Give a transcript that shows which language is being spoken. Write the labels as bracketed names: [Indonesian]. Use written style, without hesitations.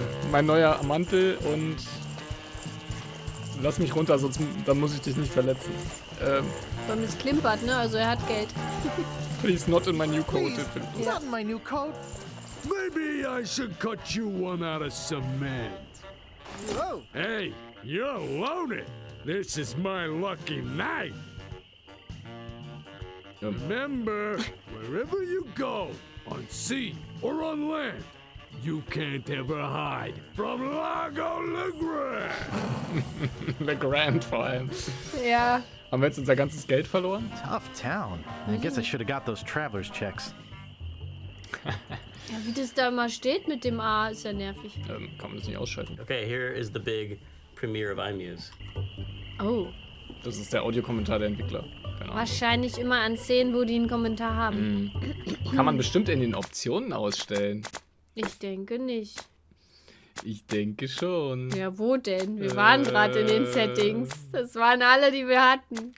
[German] Mein neuer Mantel und lass mich runter, sonst dann muss ich dich nicht verletzen. Weil es klimpert, ne? Also er hat Geld. [English] Please not in my new coat. Not in my new coat. Maybe I should cut you one out of cement. Whoa. Hey, you own it. This is my lucky night. Remember, wherever you go, on sea or on land, you can't ever hide from Lago LeGrand. [German] LeGrand vor allem. Ja. Haben wir jetzt unser ganzes Geld verloren? [English] Tough town. I guess I should have got those traveler's checks. [German] Ja, wie das da immer steht mit dem A, ist ja nervig. Kann man das nicht ausschalten? [English] Okay, here is the big premiere of iMuse. Oh. [German] Das ist der Audiokommentar der Entwickler. Keine Ahnung. Wahrscheinlich immer an Szenen, wo die einen Kommentar haben. Kann man bestimmt in den Optionen ausstellen. Ich denke nicht. Ich denke schon. Ja, wo denn? Wir waren gerade in den Settings. Das waren alle, die wir hatten.